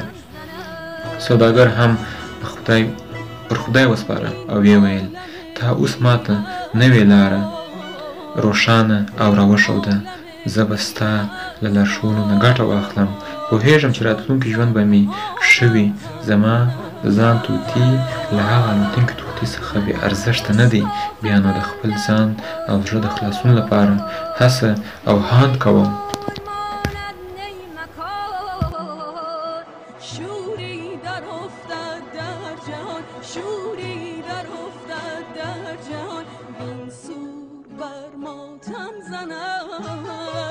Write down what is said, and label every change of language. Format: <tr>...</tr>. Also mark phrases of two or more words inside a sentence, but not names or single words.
<ps>سوداګر هم پر خدای وسپاره او ویې ویل، تا اوس ماته نوې لاره روښانه او راوښوده، زه به ستا له لارښوونو نه ګټه واخلم. پوهېږم چې راتلونکی ژوند به مې ښه وي. زما د ځان طوطي له هغه الوتونکي طوطي څخه بې ارزښته نه دی. بیا نو د خپل ځان او زړه د خلاصون لپاره هڅه او هاند کوم.</ps> <fa>شوری در افتد در جهان، بین سور بر ماتم زنم.</fa>